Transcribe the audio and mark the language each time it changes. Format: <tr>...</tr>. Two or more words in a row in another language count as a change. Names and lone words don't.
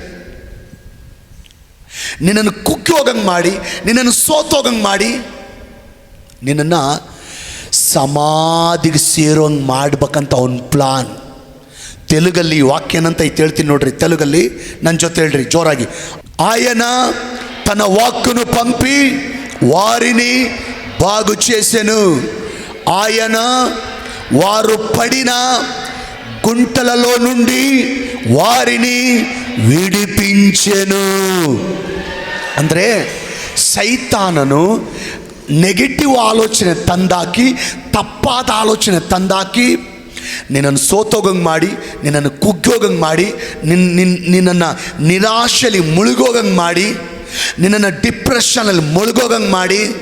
<kn>ನಿನ್ನನ್ನು ಕುಕ್ಕಿ ಹೋಗಂಗೆ ಮಾಡಿ, ನಿನ್ನನ್ನು ಸೋತೋಗಂಗೆ ಮಾಡಿ, ನಿನ್ನನ್ನು ಸಮಾಧಿಗೆ ಸೇರೋಂಗೆ ಮಾಡ್ಬೇಕಂತ ಅವನ ಪ್ಲಾನ್. ತೆಲುಗಲ್ಲಿ ವಾಕ್ಯನಂತ ಐತೆ, ಹೇಳ್ತೀನಿ ನೋಡ್ರಿ. ತೆಲುಗಲ್ಲಿ ನನ್ನ ಜೊತೆ ಹೇಳ್ರಿ ಜೋರಾಗಿ.</kn> <te>ఆయన తన వాక్కును పంపి వారిని బాగు చేసెను. ఆయన వారు పడిన గుంటలలో నుండి వారిని విడిపించెను.</te> <kn>ಅಂದರೆ ಸೈತಾನನು ನೆಗೆಟಿವ್ ಆಲೋಚನೆ ತಂದಾಕಿ, ತಪ್ಪಾದ ಆಲೋಚನೆ ತಂದಾಕಿ, ನಿನ್ನನ್ನು ಸೋತೋಗಂಗೆ ಮಾಡಿ, ನಿನ್ನನ್ನು ಕುಗ್ಗೋಗಂಗೆ ಮಾಡಿ, ನಿನ್ನನ್ನು ನಿರಾಶೆಯಲ್ಲಿ ಮುಳುಗೋಗಂಗೆ ಮಾಡಿ, ನಿನ್ನನ್ನು ಡಿಪ್ರೆಷನಲ್ಲಿ ಮುಳುಗೋಗಂಗೆ ಮಾಡಿ,</kn>